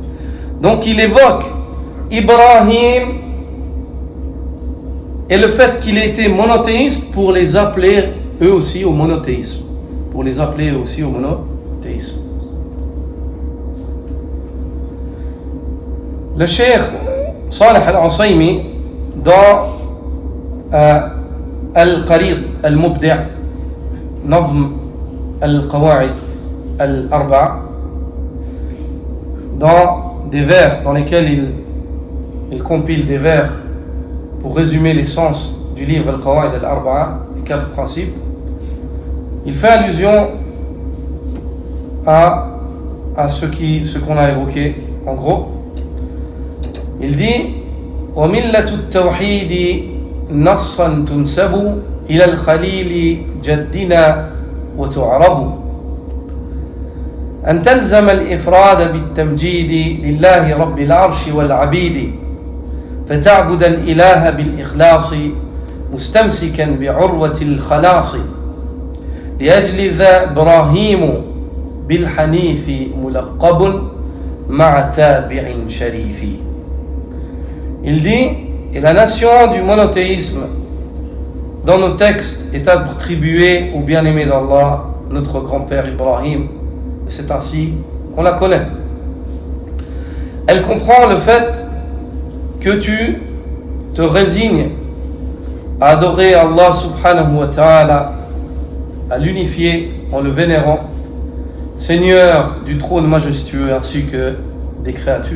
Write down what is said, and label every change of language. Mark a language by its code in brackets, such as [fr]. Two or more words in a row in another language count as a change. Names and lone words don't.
[fr] Donc il évoque Ibrahim et le fait qu'il ait été monothéiste pour les appeler eux aussi au monothéisme. Pour les appeler eux aussi au monothéisme. Le cheikh Salih al-Usaymi dans Al-Qarid al-Mubdi' Nazm al-Qawa'id al-Arba'a, dans des vers dans lesquels il compile des vers pour résumer l'essence du livre Al-Qawa'id al-Arba'a, les 4 principes, il fait allusion à ce qu'on a évoqué en gros. Il dit [ar] وَمِلَّةُ التَّوْحِيدِ نَصًّا تُنْسَبُ إِلَى الْخَلِيلِ جَدِّنَا وَتُعْرَبُ أن تلزم الإفراد بالتمجيد لله رب العرش والعبيد فتعبد الإله بالإخلاص مستمسكا بعروة الخلاص لأجل ذا إبراهيم بالحنيف ملقب مع تابع شريف. [fr] Il dit, et la nation du monothéisme dans nos textes est attribuée au bien-aimé d'Allah, notre grand-père Ibrahim. C'est ainsi qu'on la connaît. Elle comprend le fait que tu te résignes à adorer Allah [ar] سبحانه وتعالى, [fr] à l'unifier en le vénérant, Seigneur du trône majestueux ainsi que des créatures.